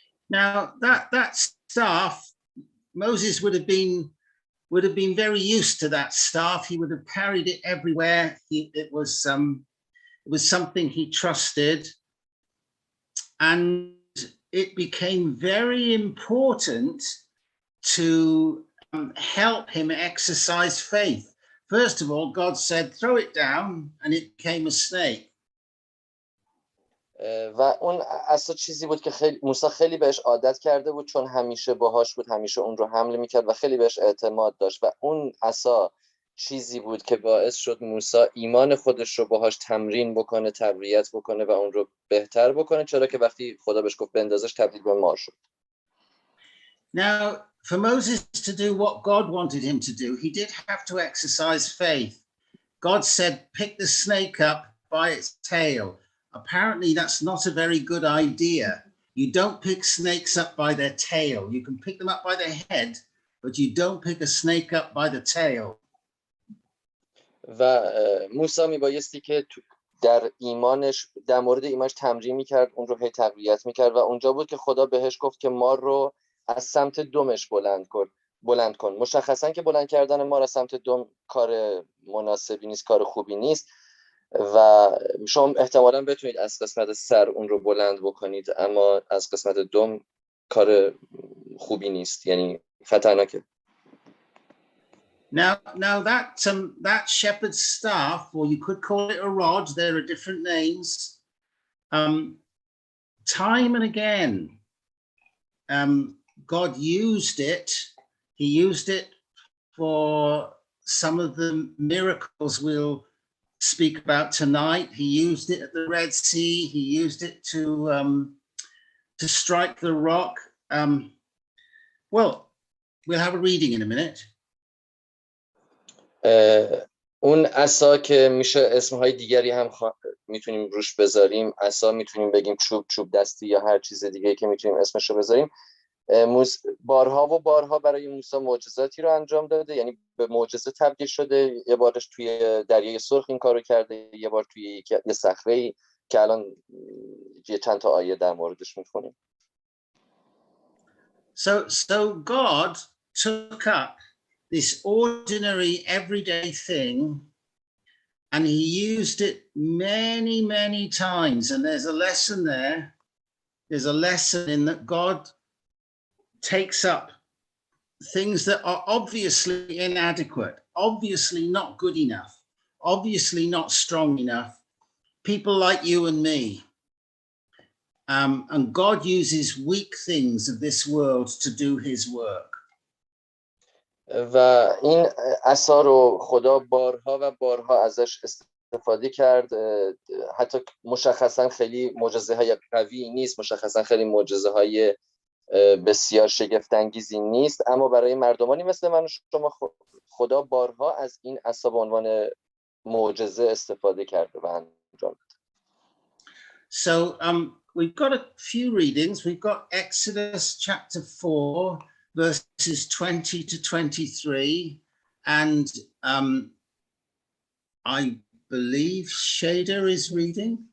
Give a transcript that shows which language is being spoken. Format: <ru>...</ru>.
<en>Now that staff, Moses would have been very used to that staff. He would have carried it everywhere. It was something he trusted, and it became very important to help him exercise faith. First of all, God said, "Throw it down," and it became a snake.</en> <fa>و اون اصلا چیزی بود که موسی خیلی بهش عادت کرده بود، چون همیشه باهاش بود، همیشه اون رو حمل میکرد و خیلی بهش اعتماد داشت و اون عصا چیزی بود که باعث شد موسی ایمان خودش رو باهاش تمرین بکنه، تقویت بکنه و اون رو بهتر بکنه، چرا که وقتی خدا بهش گفت بندازش تبدیل به مار شد.</fa> <en>Now, for Moses to do what God wanted him to do, he did have to exercise faith. God said, "Pick the snake up by its tail." Apparently, that's not a very good idea. You don't pick snakes up by their tail. You can pick them up by their head, but you don't pick a snake up by the tail.</en> <fa>و موسی میبایستی که در ایمانش، در مورد ایمانش تمرین میکرد، اون رو هی تقویت میکرد و اونجا بود که خدا بهش گفت که مار رو از سمت دمش بلند کن. مشخصا که بلند کردن مار از سمت دم کار مناسبی نیست، کار خوبی نیست و شما احتمالاً بتونید از قسمت سر اون رو بلند بکنید، اما از قسمت دم کار خوبی نیست، یعنی خطرناکه.</fa> <en>Now that shepherd's staff, or you could call it a rod, there are different names. Time and again, God used it. He used it for some of the miracles we'll speak about tonight. He used it at the Red Sea. He used it to strike the rock. Well, we'll have a reading in a minute.</en> <fa>اون عصا که میشه اسمهای دیگری هم میتونیم روش بذاریم، عصا میتونیم بگیم چوب دستی یا هر چیز دیگه که میتونیم اسمش رو بذاریم. بارها و بارها برای موسی معجزاتی رو انجام داده، یعنی به معجزه تبدیل شده. یه بارش توی دریای سرخ این کارو کرده، یه بار توی یه صخره‌ای که الان یه چند تا آیه در موردش میخونیم.</fa> <en>So God took up this ordinary everyday thing and he used it many times, and there's a lesson there. There's a lesson in that God takes up things that are obviously inadequate, obviously not good enough, obviously not strong enough, people like you and me, and God uses weak things of this world to do his work.</en> <fa>و این عصا رو خدا بارها و بارها ازش استفاده کرد. حتی مشخصا خیلی معجزه‌های قوی نیست، مشخصا خیلی معجزه‌های بسیار شگفت انگیزی نیست، اما برای مردمانی مثل من و شما خدا بارها از این عصا به عنوان معجزه استفاده کرده و انجام داده.</fa> <en>So we've got a few readings. We've got Exodus chapter 4 verses 20 to 23, and I believe Shader is reading.</en>